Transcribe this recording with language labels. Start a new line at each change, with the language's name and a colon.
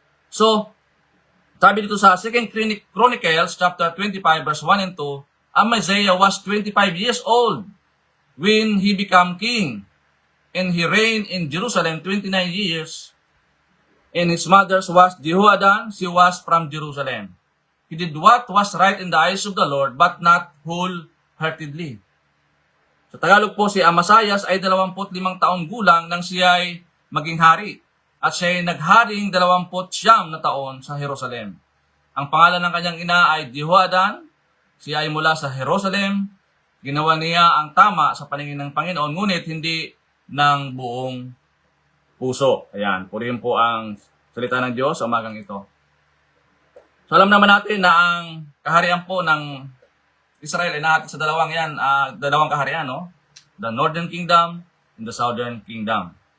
English: So,
Filipino: sabi dito sa
English: 2 Chronicles chapter 25 verse 1 and 2, Amaziah was 25 years old when he became king, and he reigned in Jerusalem 29 years, and his mother's was Jehoadan, she was from Jerusalem. He did what was right in the eyes of the Lord, but not wholeheartedly.
Filipino: Sa Tagalog po, si Amaziah ay 25 taong gulang nang siya ay maging hari. At siya ay nagharing 29 na taon sa Jerusalem. Ang pangalan ng kanyang ina ay Jehoadan. Siya ay mula sa Jerusalem. Ginawa niya ang tama sa paningin ng Panginoon, ngunit hindi ng buong puso. Ayan, purihin po ang salita ng Diyos sa umagang ito. So alam naman natin na ang kaharian po ng Israel ay nahati sa dalawang kaharian, no?
English: The Northern Kingdom and the Southern Kingdom.